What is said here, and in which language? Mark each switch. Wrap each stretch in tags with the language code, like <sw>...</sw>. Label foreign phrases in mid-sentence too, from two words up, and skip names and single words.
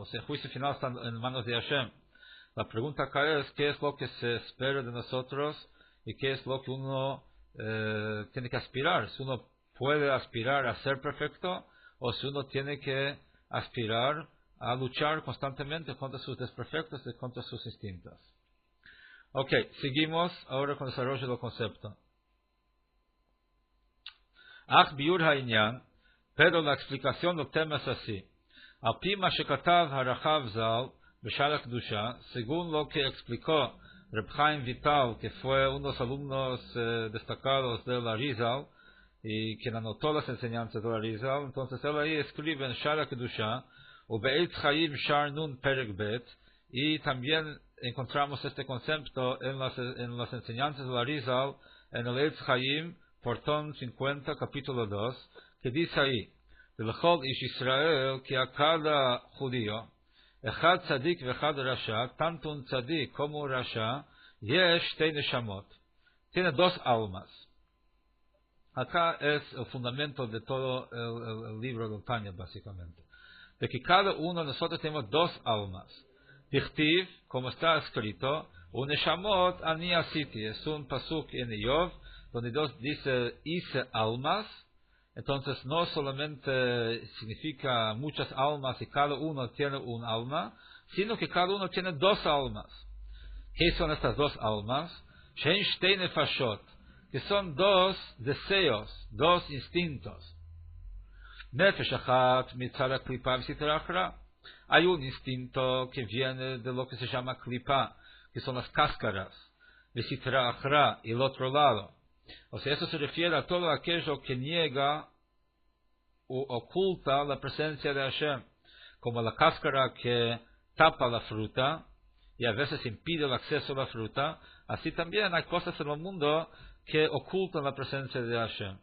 <es>El juicio final está en manos de Hashem. La pregunta acá es qué es lo que se espera de nosotros y qué es lo que uno tiene que aspirar. Si uno puede aspirar a ser perfecto o si uno tiene que aspirar a luchar constantemente contra sus desperfectos y contra sus instintos. Ok, seguimos ahora con el desarrollo del concepto.</es> <he>אך ביאור הענין,</he> <es>pero la explicación del tema es así.</es> <he>על פי מה שכתב הרח"ו ז"ל, בשער הקדושה,</he> <es>según lo que explicó Reb Chaim Vital, que fue uno de los alumnos destacados de la Arizal, y quien anotó las enseñanzas de la Arizal, entonces él ahí escribe en Shar</es> <he>הקדושה, ובעץ חיים שער נ' פרק ב,</he> <es>y también encontramos este concepto en las enseñanzas de la Arizal, en el Eitz Chaim, portón 50, capítulo 2, que dice ahí,</es> <he>לכל איש ישראל,</he> <es>que a cada judío,</es> <he>אחד צדיק ואחד רשע,</he> <es>tanto un tzadik como un rasha,</es> <he>יש שתי נשמות,</he> <es>tiene dos almas. Acá es el fundamento de todo el libro del Tanya, básicamente. De que cada uno de nosotros tenemos dos almas. Dichtiv, como está escrito,</es> <he>ונשמות אני עשיתי,</he> <es>es un pasuk en Iyov, donde Dios dice, hice almas. Entonces no solamente significa muchas almas y cada uno tiene un alma, sino que cada uno tiene dos almas. ¿Qué son estas dos almas?</es> <he>שהן שתי נפשות,</he> <es>que son dos deseos, dos instintos.</es> <he>נפש אחת מצד הקליפה וסטרא אחרא.</he> <es>Hay un instinto que viene de lo que se llama klipa, que son las cáscaras,</es> <he>וסטרא אחרא,</he> <es>y el otro lado. Eso se refiere a todo aquello que niega o oculta la presencia de Hashem. como la cáscara que tapa la fruta y a veces impide el acceso a la fruta, así también hay cosas en el mundo que ocultan la presencia de Hashem.</es>